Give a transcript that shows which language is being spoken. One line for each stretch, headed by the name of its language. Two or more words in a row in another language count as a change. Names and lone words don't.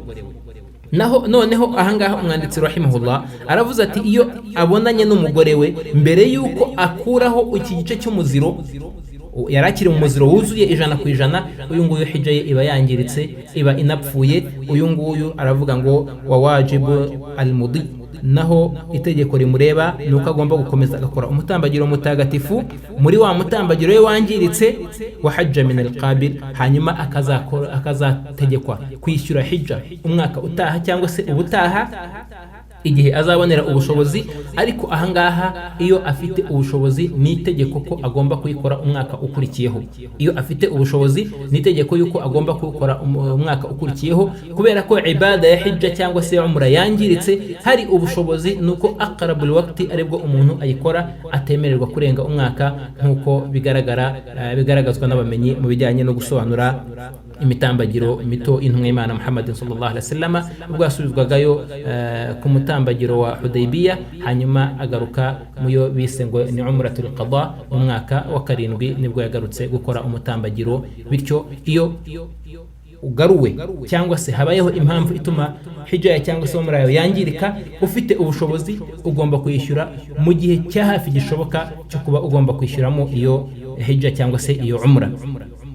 Kinyarwanda: Noneho ahangaha umwanditsi rahimahullah aravuze ati iyo abonanye n'umugore we mbere yuko akuraho iki gice cy'umuziro, yarakiri mu muziro wuzuye 100%, uyu nguyu hijja ye iba yangiritse, iba inapfuye. Uyu nguyu aravuga ngo
Arabic: wa wajibu al-mudi,
Kinyarwanda: naho itegeko rimureba nuko agomba gukomeza agakora umutambagiro mutagatifu muri wa mutambagiro we wangiritse,
Arabic: wa hajja min al-qabil,
Kinyarwanda: hanyuma akazategekwa kwishyura hijja umwaka utaha cyangwa se ubutaha igihe azabonera ubushobozi. Ariko ahangaha iyo afite ubushobozi ni itegeko ko agomba kuyikora umwaka ukurikiyeho. Iyo afite ubushobozi ni itegeko yuko agomba kuyikora umwaka ukurikiyeho, kubera ko ibada ya hijja cyangwa se umra yangiritse hari ubushobozi, nuko
Arabic: aqrabul waqti
Kinyarwanda: aribwo umuntu ayikora, atemererwa kurenga umwaka, nkuko bigaragazwa n'abamenyi mu bijyanye no gusobanura imitambagiro mito intumwa y'Imana Muhammad
Arabic: sallallahu alaihi wasallam
Kinyarwanda: ubwo yasubizwagayo ku mutambagiro wa Hudaybiyah, hanyuma agaruka muyo bise ngo ni
Arabic: umratul qada
Kinyarwanda: mu mwaka wa 7 nibwo yagarutse gukora umutambagiro. Bityo iyo ugaruwe cyangwa se habayeho impamvu ituma hijja cyangwa se umra yawe yangirika, ufite ubushobozi ugomba kuyishyura mu gihe cya hafi gishoboka cyo kuba ugomba kwishyuramo iyo hijja cyangwa se iyo umra.